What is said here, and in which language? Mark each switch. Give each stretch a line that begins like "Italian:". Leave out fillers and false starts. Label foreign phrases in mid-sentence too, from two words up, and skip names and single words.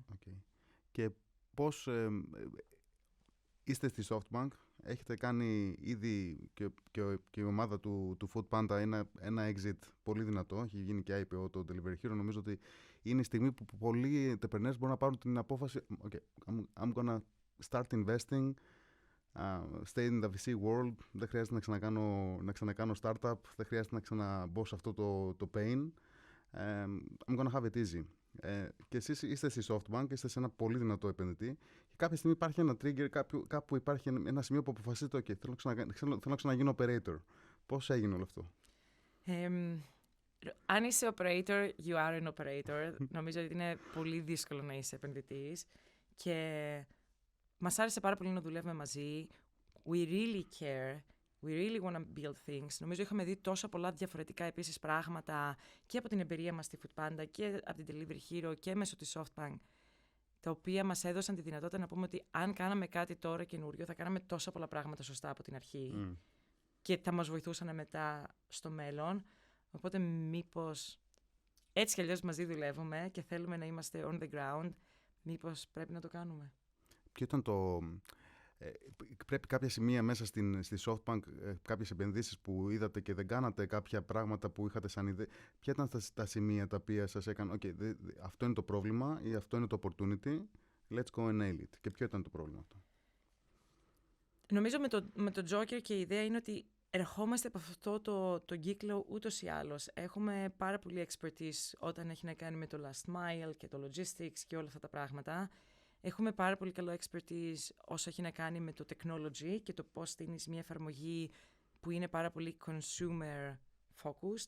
Greek: Okay. Και πώς είστε στη SoftBank, έχετε κάνει ήδη και η ομάδα του Foodpanda ένα exit πολύ δυνατό, έχει γίνει και IPO το Delivery Hero. Νομίζω ότι είναι η στιγμή που πολλοί entrepreneurs μπορούν να πάρουν την απόφαση
English: okay, I'm gonna start investing, stay in the VC world,
Greek: δεν χρειάζεται να ξανακάνω startup, δεν χρειάζεται να ξαναμπω σε αυτό το pain.
English: I'm gonna have it easy.
Greek: Και εσείς είστε στη SoftBank, είστε σε ένα πολύ δυνατό επενδυτή και κάποια στιγμή υπάρχει ένα trigger, κάπου υπάρχει ένα σημείο που αποφασίζετε okay, θέλω να ξαναγίνω operator. Πώς έγινε όλο αυτό? Αν είσαι operator,
English: you are an operator.
Greek: Νομίζω ότι είναι πολύ δύσκολο να είσαι επενδυτής και μας άρεσε πάρα πολύ να δουλεύουμε μαζί.
English: We really care. We really want to build things.
Greek: Νομίζω είχαμε δει τόσα πολλά διαφορετικά επίσης πράγματα και από την εμπειρία μας στη Foodpanda και από την Delivery Hero και μέσω της SoftBank, τα οποία μας έδωσαν τη δυνατότητα να πούμε ότι αν κάναμε κάτι τώρα καινούριο θα κάναμε τόσα πολλά πράγματα σωστά από την αρχή και θα μας βοηθούσαν μετά στο μέλλον. Οπότε μήπως έτσι κι αλλιώς μαζί δουλεύουμε και θέλουμε να είμαστε
English: on the ground,
Greek: μήπως πρέπει να το κάνουμε. Ποιο ήταν πρέπει κάποια σημεία μέσα στη SoftBank, κάποιες επενδύσεις που είδατε και δεν κάνατε, κάποια πράγματα που είχατε σαν ιδέα, ποια ήταν τα σημεία τα οποία σας έκαναν okay, αυτό είναι το πρόβλημα ή αυτό είναι το opportunity,
English: let's go and nail it?
Greek: Και ποιο ήταν το πρόβλημα αυτό? Νομίζω με το Joker και η ιδέα είναι ότι ερχόμαστε από αυτό το κύκλο ούτως ή άλλως. Έχουμε πάρα πολύ expertise όταν έχει να κάνει με το
English: last mile
Greek: και το logistics και όλα αυτά τα πράγματα. Έχουμε πάρα πολύ καλό expertise όσο έχει να κάνει με το technology και το πώς στείνεις μια εφαρμογή που είναι πάρα πολύ
English: consumer focused.